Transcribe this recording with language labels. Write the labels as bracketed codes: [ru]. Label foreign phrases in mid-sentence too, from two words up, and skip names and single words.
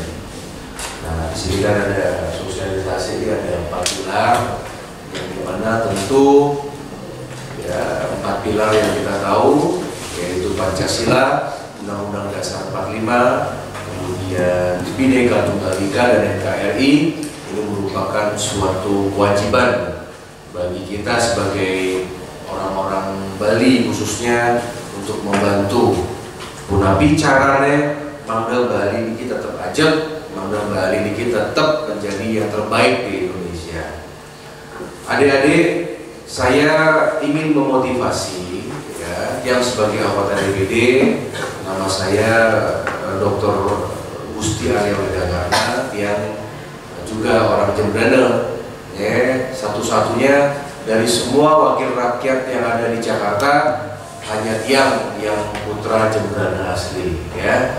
[id] Nah, di sini kan ada sosialisasi, ada 4 pilar, yang dimana tentu ya 4 pilar yang kita tahu yaitu Pancasila, Undang-Undang Dasar 45, kemudian Bhinneka Tunggal Ika dan NKRI. Ini merupakan suatu kewajiban bagi kita sebagai orang-orang Bali khususnya untuk membantu [ban] punapi carane Mangda [id] Bali ini tetap ajak, Mangda Bali ini tetap menjadi yang terbaik di Indonesia. Adik-adik, saya ingin memotivasi ya, yang sebagai anggota DPD, nama saya Dr. Gusti Arya Widagana, yang juga orang Jembrana, ya, satu-satunya dari semua wakil rakyat yang ada di Jakarta hanya yang putra Jembrana asli, ya.